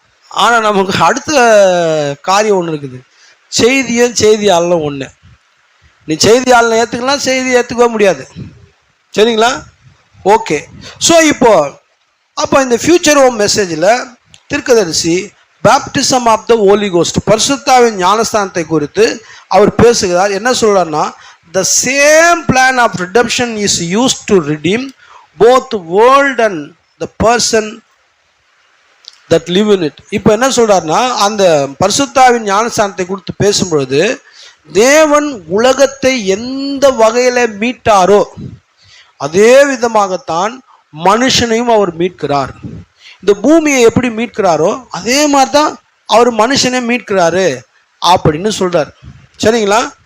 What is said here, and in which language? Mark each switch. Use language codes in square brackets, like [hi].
[ta] ஆனால் நமக்கு அடுத்த காரியம் ஒன்று இருக்குது, செய்தியாலும் ஒன்று. நீ செய்தியாளனை ஏற்றுக்கலாம், செய்தியை ஏற்றுக்க முடியாது, சரிங்களா? ஓகே. ஸோ அப்போ இந்த ஃபியூச்சர் ஹோம் மெசேஜில் தீர்க்கதரிசி [en] baptism of the Holy Ghost, [ta] பரிசுத்தாவின் ஞானஸ்தானத்தை குறித்து அவர் பேசுகிறார். என்ன சொல்றாருன்னா, [en] the same plan of redemption is used to redeem both the world and the person that live in it. [ta] இப்போ என்ன சொல்றாருன்னா, அந்த பரிசுத்தாவின் ஞானஸ்தானத்தை குறித்து பேசும்பொழுது தேவன் உலகத்தை எந்த வகையில மீட்டாரோ அதே விதமாகத்தான் மனுஷனையும் அவர் மீட்கிறார். இந்த பூமியை எப்படி மீட்கிறாரோ அதே மாதிரி தான் அவர் மனுஷனை மீட்கிறாரு அப்படின்னு சொல்றார், சரிங்களா?